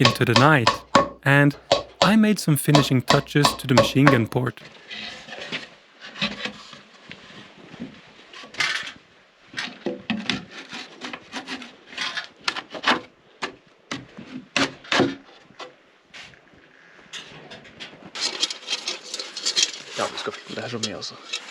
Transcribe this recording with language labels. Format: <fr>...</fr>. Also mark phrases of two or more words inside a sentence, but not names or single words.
<en>into the night, and I made some finishing touches to the machine gun port.</en> <no>Ja, vi skal fylle det her så mye altså.</no>